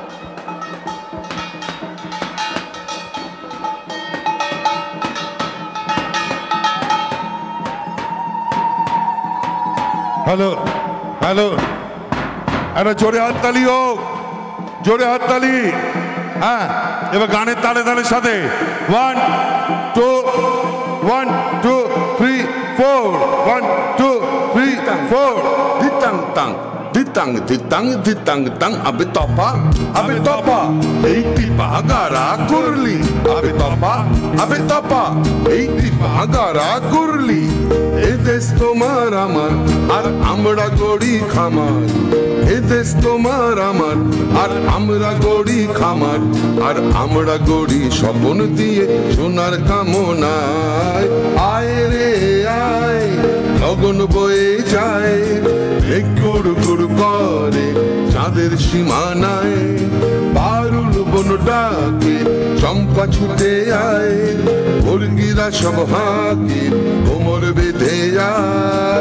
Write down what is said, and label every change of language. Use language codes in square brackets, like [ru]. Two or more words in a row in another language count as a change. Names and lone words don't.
[bn] হ্যালো হ্যালো, একটা জোরে হাততালি হোক, জোরে হাততালি। হ্যাঁ, এবার গানের তালে তালের সাথে 1 2 1 2 3 4 1 2 3 4 ditang tang ditang ditang ditang tang abe topa eiti bagara kurli abe topa eiti bagara kurli এ দেশ তোমার আমার আর আমরা গড়ি খামার, এ দেশ তোমার আমার আর আমরা গড়ি খামার, আর আমরা গড়ি স্বপন দিয়ে সোনার কামনায়। আয় রে আয়, লগন বয়ে যায়, মেঘ গুড় গুড় করে চাঁদের সীমানায়, বারুল বন ডাকে চম্পা ছুটে আয়, মুরগিরা সব হাঁকে কোমর বেঁধে যায়।